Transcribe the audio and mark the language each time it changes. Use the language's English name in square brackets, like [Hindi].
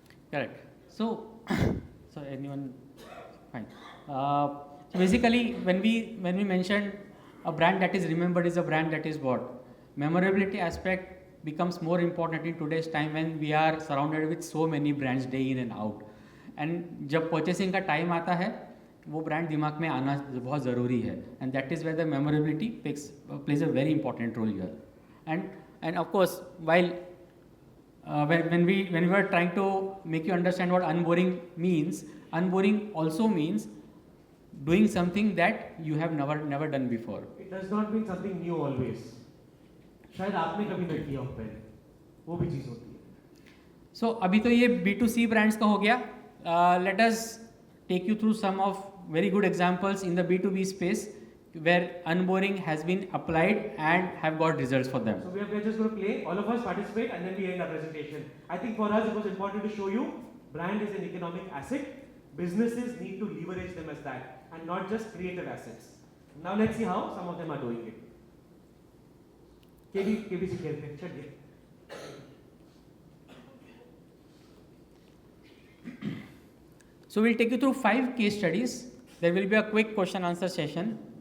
[English] Correct. So anyone? Fine. So basically, when we mentioned a brand that is remembered is a brand that is bought, memorability aspect becomes more important in today's time when we are surrounded with so many brands day in and out. [Hindi] And जब purchasing का time आता है, वो brand दिमाग में आना बहुत ज़रूरी है. [English] And that is where the memorability plays a very important role here. And of course, while when we were trying to make you understand what unboring means, unboring also means doing something that you have never done before. It does not mean something new always. [Hindi] शायद आपने कभी नहीं किया हो पहले, वो भी चीज़ होती है. So अभी तो ये B2C brands का हो गया. [English] Let us take you through some of very good examples in the B2B space where unboring has been applied and have got results for them. So we are just going to play, all of us participate, and then we end our presentation. I think for us it was important to show you brand is an economic asset. Businesses need to leverage them as that and not just creative assets. Now let's see how some of them are doing it. [Hindi] KBC खेलते चलिए. [English] So we'll take you through 5 case studies. There will be a quick question answer session.